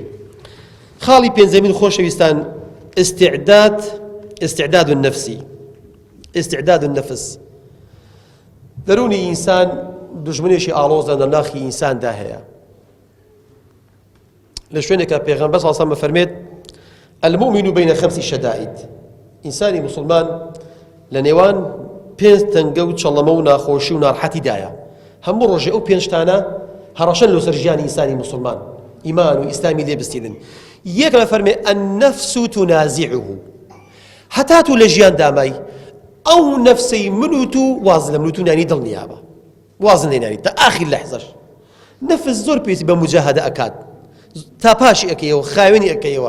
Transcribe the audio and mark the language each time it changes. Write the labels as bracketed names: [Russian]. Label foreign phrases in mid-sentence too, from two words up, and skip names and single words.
[Central Kurdish] خاڵی پێنجەمین خۆشەویستان [Arabic] استعداد النفس. [Central Kurdish] دەرونی ئینسان دژمنێکی ئاڵۆزە لە ناخی ئینساندا هەیە. لە شوێنێکە پێغەمبەر [Arabic] صلی الله علیه و سلم [Central Kurdish] فەرمێت [Arabic] المؤمن بين 5 شدائد. [Central Kurdish] ئینسانی مسلمان لە نێوان 5 تەنگە و چەڵەمە و ناخۆشی و ناڕەحەتیدایە. هەموو ڕۆژێ ئەو 5 تانە هەڕەشەن لەسەر ژیانی ئینسانی مسلمان ئیمان و ئیسلامی لێ بستیدن. یەک لە فەرمێ [Arabic] النفس تنازعه [Central Kurdish] هەتا تو لە ژیان دامای ئەو نەفسەی منوت و واز لە منوت و نانی دڵ نیابە وازن لێ نانی تا ئاخر لەحزەش نەفس زۆر پێویستی بە مجاهدە ئەکات تا پاشی ئەکەیەوە خاوێنی ئەکەیەوە.